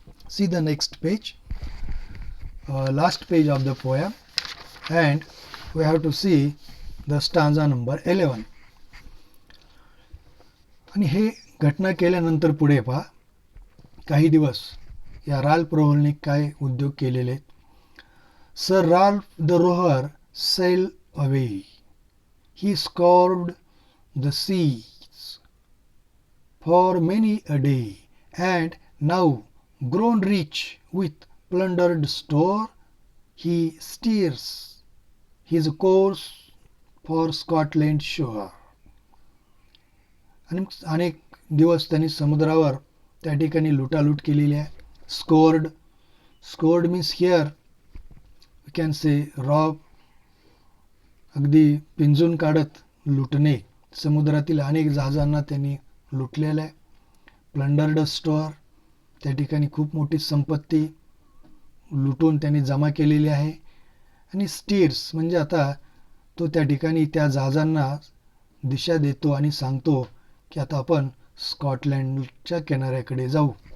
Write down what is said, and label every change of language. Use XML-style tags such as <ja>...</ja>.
<en>See the next page, last page of the poem, and we have to see the stanza number 11.</en> <mr>आणि हे घटना केल्यानंतर पुढे पहा, काही दिवस या राल्फ रोव्हरने काय उद्योग केलेले.</mr> <en>Sir Ralph the rover sail away. He scoured the sea for many a day, and now grown rich with plundered store, he steers his course for Scotland shore.</en> <mr>आणि अनेक दिवस त्यांनी समुद्रावर त्या ठिकाणी लुटालूट केलेली आहे.</mr> <en>Scoured means here we can say rob.</en> <mr>अगदी पिंजून काढत लुटणे. समुद्रातील अनेक जहाजांना त्यांनी लुटलेलं आहे. प्लंडर्ड स्टोअर, त्या ठिकाणी खूप मोठी संपत्ती लुटून त्यांनी जमा केलेली आहे. आणि स्टीर्स म्हणजे आता तो त्या ठिकाणी त्या जहाजांना दिशा देतो आणि सांगतो की आता आपण स्कॉटलँडच्या किनाऱ्याकडे जाऊ.</mr>